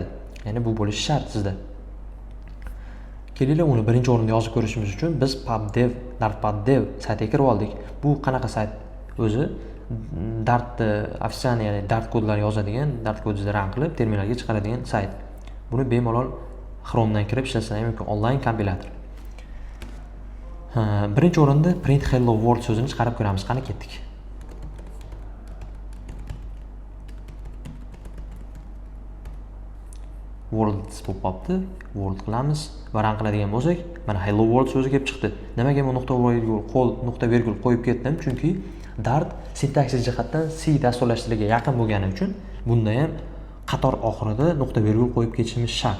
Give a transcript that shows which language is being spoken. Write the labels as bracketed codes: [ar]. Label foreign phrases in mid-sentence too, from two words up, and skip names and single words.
[uz] Ya'ni bu bo'lishi shart sizda. Kelinglar, uni birinchi o'rinda yozib ko'rishimiz uchun biz dartpubdev saytiga kirib oldik. Bu qanaqa sayt? O'zi Dartni ofitsial, ya'ni Dart kodlari yozadigan, Dart kodingizni run qilib terminalga chiqaradigan sayt. Buni bemalol Chromedan kirib ishlasangiz mumkin, onlayn kompilator. Birinchi o'rinda [en] print hello world [uz] so'zini chiqarib ko'ramiz. Qani ketdik. World pop-up'ni world qilamiz va run qiladigan bo'lsak, mana [en] hello world [uz] so'zi kelib chiqdi. Nimaga bu nuqta virgul qo'yib ketdim? Chunki Dart sintaksis jihatdan C dasturlashtirilishiga yaqin bo'lgani uchun bunda ham qator oxirida nuqta virgul qo'yib ketishimiz shart.